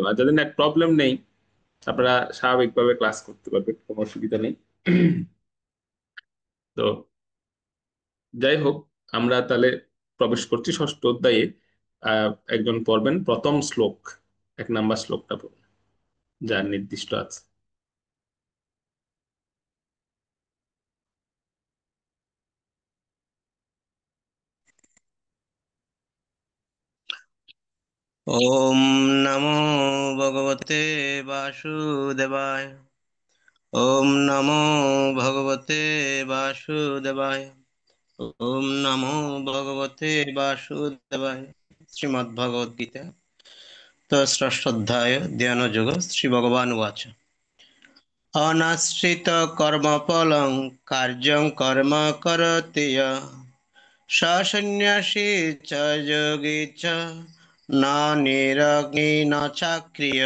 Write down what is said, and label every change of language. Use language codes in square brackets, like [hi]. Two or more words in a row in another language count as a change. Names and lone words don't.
[bn] আর যাদের নেট প্রবলেম নেই আপনারা স্বাভাবিকভাবে ক্লাস করতে পারবেন, কোনো অসুবিধা নেই। তো যাই হোক, আমরা তাহলে প্রবেশ করছি ষষ্ঠ অধ্যায়ে। একজন পড়বেন প্রথম শ্লোক, 1 নাম্বার শ্লোকটা পড়বেন যার নির্দিষ্ট আছে। [sa] ওম নমো ভগবতে বাসুদেবায়। ওম নমো ভগবতে বাসুদেবায়। ওম নমো ভগবতে বাসুদেবায়। শ্রীমদ্ ভগবদ গীতা তো ষষ্ঠোধ্যায় ধ্যানযোগ শ্রী ভগবান উবাচ অনাশ্রিত কর্মফলং কার্যং কর্ম করতি ইয়ঃ স সন্ন্যাসী চ যোগী চ না নিরগ্নি ন চাক্রিয়।